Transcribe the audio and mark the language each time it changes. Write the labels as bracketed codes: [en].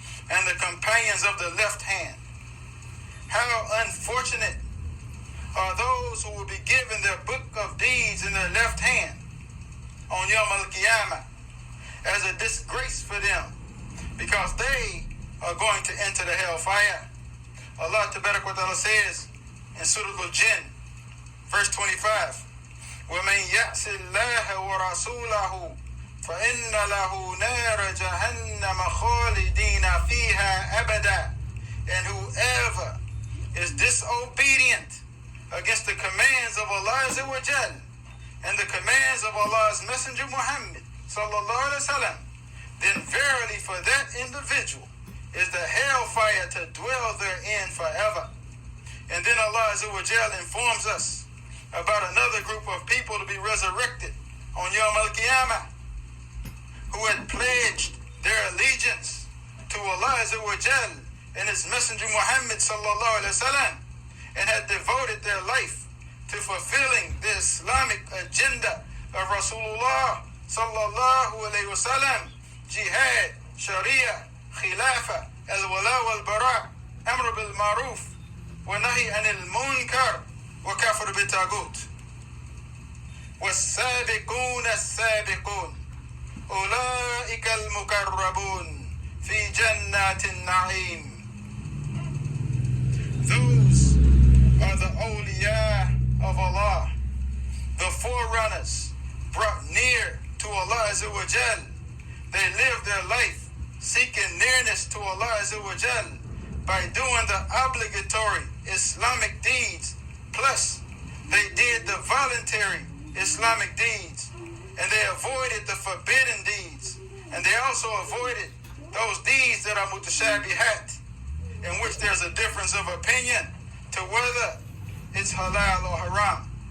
[en] And the companions of the left hand. How unfortunate are those who will be given their book of deeds in their left hand on Yawm al-Qiyamah as a disgrace for them, because they are going to enter the hellfire. Allah Tabarak wa Ta'ala says in Surah Al-Jinn, verse 25, [ar] وَمَنْ يَعْصِ اللَّهَ وَرَسُولَهُ فَإِنَّ لَهُ نَارَ جَهَنَّمَ خَالِدِينَ فِيهَا أَبَدًا. [en] And whoever is disobedient against the commands of Allah Azza wa Jal and the commands of Allah's Messenger Muhammad sallallahu alaihi wasallam, then verily for that individual is the hellfire to dwell therein forever. And then Allah Azza wa Jal informs us about another group of people to be resurrected on Yawm al-Qiyamah who had pledged their allegiance to Allah Azza wa Jal and His Messenger Muhammad sallallahu alaihi wasallam, and had devoted their life to fulfilling the Islamic agenda of Rasulullah sallallahu alaihi wasallam: jihad, sharia, khilafa, al-wala wal-bara, amr bil-maruf, wa nahi anil munkar, wa kafir bitagut. [ar] والسابقون السابقون أولئك المقربون في جنات النعيم. [en] Those are the awliya of Allah, the forerunners brought near to Allah Azza wa Jal. They lived their life seeking nearness to Allah Azza wa Jal by doing the obligatory Islamic deeds, plus they did the voluntary Islamic deeds, and they avoided the forbidden deeds, and they also avoided those deeds that are mutashabihat, in which there's a difference of opinion to whether it's halal or haram.